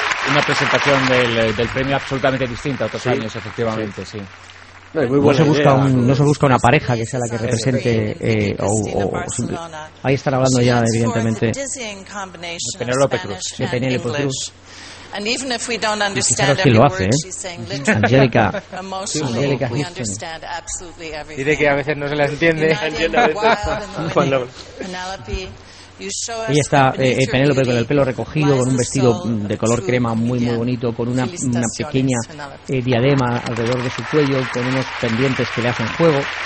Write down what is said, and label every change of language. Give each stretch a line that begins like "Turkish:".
Spanish: Una presentación del premio absolutamente distinta a otros años, efectivamente, sí. No se busca una pareja que sea la que represente ahí están hablando ya, evidentemente, de Penélope Cruz.
English: And even if we don't understand every word she's saying, Angelica, Angelica Houston,
Spanish: dice que a veces no se las entiende. Ahí está Penélope con el pelo recogido, con un vestido de color crema muy muy bonito, con una pequeña diadema alrededor de su cuello, con unos pendientes que le hacen juego.